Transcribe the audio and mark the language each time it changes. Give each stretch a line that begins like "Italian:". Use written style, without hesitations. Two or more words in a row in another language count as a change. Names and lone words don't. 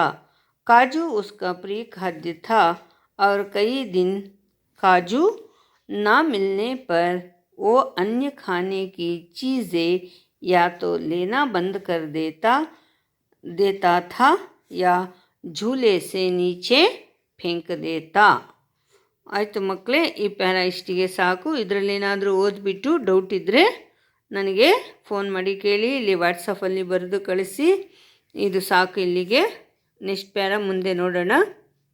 Hindi: काजू उसका प्रिय खाद्य था और कई दिन काजू ना मिलने पर वो अन्य खाने की चीज़ें या तो लेना बंद कर देता था या झूले से नीचे फेंक देता.
Kannada: ಆಯಿತು ಮಕ್ಕಳೇ, ಈ ಪ್ಯಾರಾ ಇಷ್ಟಿಗೆ ಸಾಕು. ಇದರಲ್ಲೇನಾದರೂ ಓದ್ಬಿಟ್ಟು ಡೌಟ್ ಇದ್ದರೆ ನನಗೆ ಫೋನ್ ಮಾಡಿ ಕೇಳಿ, ಇಲ್ಲಿ ವಾಟ್ಸಪ್ಪಲ್ಲಿ ಬರೆದು ಕಳಿಸಿ. ಇದು ಸಾಕು ಇಲ್ಲಿಗೆ.
English: next para
Kannada: ಮುಂದೆ ನೋಡೋಣ.